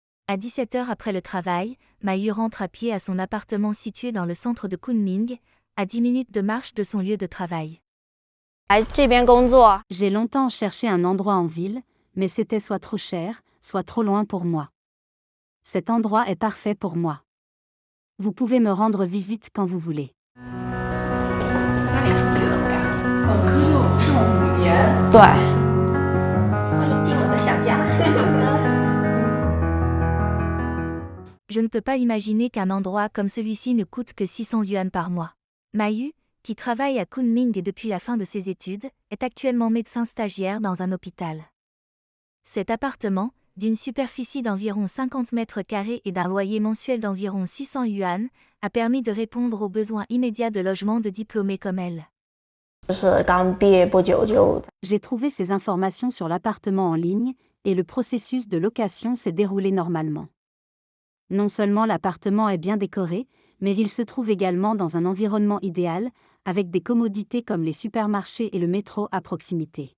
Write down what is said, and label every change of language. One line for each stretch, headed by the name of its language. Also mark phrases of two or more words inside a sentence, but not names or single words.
French: À 17h après le travail, Mayu rentre à pied à son appartement situé dans le centre de Kunming, à 10 minutes de marche de son lieu de travail. J'ai longtemps cherché un endroit en ville, mais c'était soit trop cher, soit trop loin pour moi. Cet endroit est parfait pour moi. Vous pouvez me rendre visite quand vous voulez.
Chinese: 家里住几楼呀？可是我上5年。对，欢迎进我的小家。
French: Je ne peux pas imaginer qu'un endroit comme celui-ci ne coûte que 600 yuan par mois. Mayu, qui travaille à Kunming et depuis la fin de ses études, est actuellement médecin stagiaire dans un hôpital. Cet appartement, d'une superficie d'environ 50 mètres carrés et d'un loyer mensuel d'environ 600 yuan, a permis de répondre aux besoins immédiats de logement de diplômés comme elle.
Chinese: 就是刚毕业不久就
French: J'ai trouvé ces informations sur l'appartement en ligne, et le processus de location s'est déroulé normalement. Non seulement l'appartement est bien décoré, mais il se trouve également dans un environnement idéal, avec des commodités comme les supermarchés et le métro à proximité.